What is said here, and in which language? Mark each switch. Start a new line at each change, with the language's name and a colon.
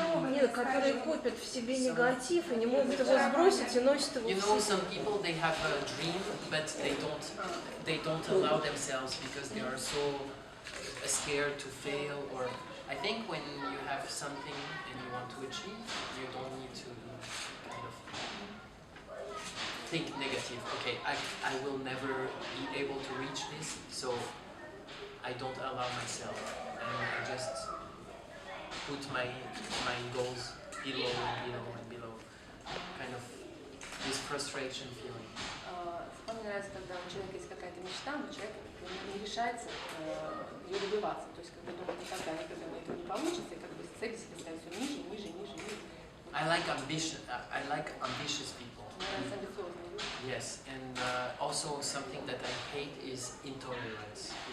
Russian: Нет, которые копят в себе негатив и не могут его сбросить и носят его в
English: You know,
Russian: себе.
English: some people they have a dream, but they don't allow themselves because they are so scared to fail. Or I think when you have something and you want to achieve, you don't need to kind of think negative. Okay, I will never be able to reach this, so I don't allow myself, and I just put my goals below and below and below. Kind of this frustration feeling.
Russian: Мне нравится, когда у человека есть какая-то мечта, но человек не решается ее добиваться. То есть, когда думает, никогда у этого не получится, и как бы цель себе ставит все ниже, ниже, ниже, ниже.
English: I like ambitious people. Yes, and also something that I hate is intolerance.